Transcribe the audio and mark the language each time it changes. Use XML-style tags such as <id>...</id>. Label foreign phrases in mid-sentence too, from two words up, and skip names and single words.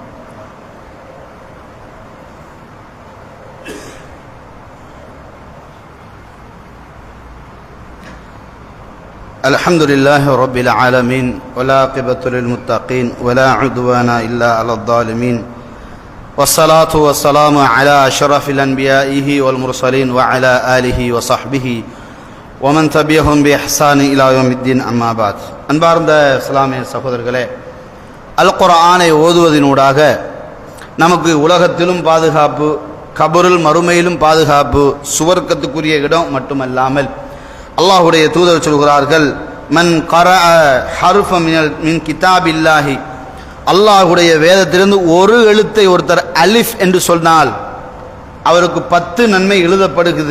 <ar>الحمد لله رب العالمين والعاقبة للمتقين ولا عدوان إلا على الظالمين. والصلاة والسلام على أشرف الأنبياء والمرسلين وعلى آله وصحبه ومن تبعهم بإحسان إلى يوم الدين أما بعد.</ar> <ta>அன்பார்ந்த இஸ்லாமிய சகோதரர்களே, அல் குர்ஆனை ஓதுவதினூடாக நமக்கு உலகத்திலும் பாதுகாப்பு, கபருல் மறுமையிலும் பாதுகாப்பு, சுவர்க்கத்துக்குரிய இடம் மட்டுமல்லாமல் அல்லாஹ்வுடைய தூதர் சொல்கிறார்கள்,</ta> <ar>من قرأ حرفا من كتاب الله,</ar> <ta>அல்லாஹ்வுடைய வேதத்திலிருந்து ஒரு எழுத்தை ஒருத்தர் அலிஃப் என்று சொன்னால் அவருக்கு 10 நன்மை எழுதப்படுகிறது.</ta>